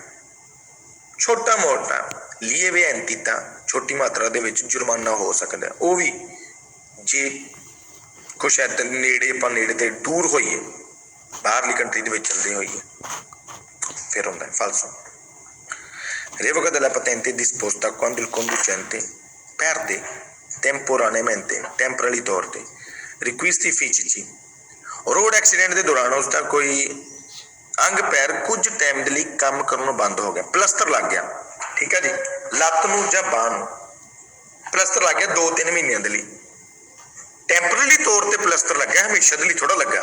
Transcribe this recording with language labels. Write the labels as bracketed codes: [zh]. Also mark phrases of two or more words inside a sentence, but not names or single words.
[pa] ਛੋਟਾ ਮੋਟਾ [it] lieve entità, [pa] ਛੋਟੀ ਮਾਤਰਾ ਦੇ ਵਿੱਚ ਜੁਰਮਾਨਾ ਹੋ ਸਕਦਾ, ਉਹ ਵੀ ਜੇ ਕੁਛ ਇੱਦਾਂ ਨੇੜੇ ਆਪਾਂ ਨੇੜੇ ਤੇ ਦੂਰ ਹੋਈਏ, ਬਾਹਰਲੀ ਕੰਟਰੀ ਦੇ ਵਿੱਚ ਚੱਲਦੇ ਹੋਈਏ, ਫਿਰ ਹੁੰਦਾ ਹੈ। ਫਾਲਸੋ, [it] Revoca della patente disposta quando il conducente perde temporaneamente, temporali torte, requisiti fisici। [pa] ਰੋਡ ਐਕਸੀਡੈਂਟ ਦੇ ਦੌਰਾਨ ਉਸਦਾ ਕੋਈ ਅੰਗ ਪੈਰ ਕੁਝ ਟਾਈਮ ਦੇ ਲਈ ਕੰਮ ਕਰਨੋਂ ਬੰਦ ਹੋ ਗਿਆ, ਪਲਸਤਰ ਲੱਗ ਗਿਆ, ਠੀਕ ਹੈ ਜੀ, ਲੱਤ ਨੂੰ ਜਾਂ ਬਾਂਹ ਨੂੰ ਪਲਸਤਰ ਲੱਗ ਗਿਆ 2-3 ਮਹੀਨਿਆਂ ਦੇ ਲਈ। ਟੈਂਪਰੇਰੀ ਤੌਰ ਤੇ ਪਲਸਤਰ ਲੱਗਿਆ, ਹਮੇਸ਼ਾ ਦੇ ਲਈ ਥੋੜਾ ਲੱਗਾ।